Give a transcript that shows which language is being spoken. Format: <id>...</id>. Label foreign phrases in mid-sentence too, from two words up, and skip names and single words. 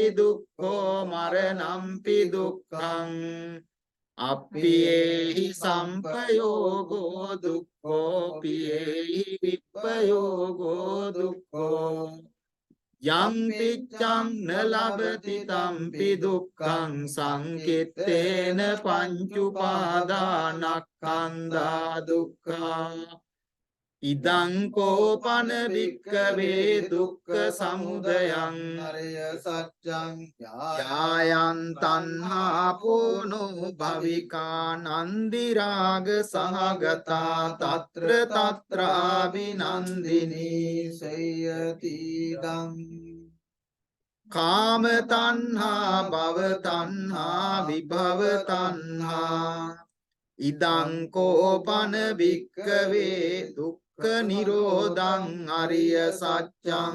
<pi>දුක්ඛෝ මරණම්පි දුක්ඛං අප්පියේහි සම්පයෝගෝ දුක්ඛෝ පියේහි විප්පයෝගෝ දුක්ඛෝ යම් පිච්ඡං න ලබති තම්පි දුක්ඛං සංකිට්ඨේන පංච උපාදානස්කන්ධා දුක්ඛා ඉදං කෝපන භික්ඛවේ දුක්ඛ සමුදයං අරිය සත්‍යං යායන් තණ්හා පෝනෝ භවිකා නන්දි රාග සහගතා තත්‍ර තත්‍රාබිනන්දිනී සේයති දං කාම තණ්හා භව තණ්හා විභව තණ්හා ඉදං කෝපන භික්ඛවේ දුක්ඛ නිරෝධං අරිය සත්‍යං</pi>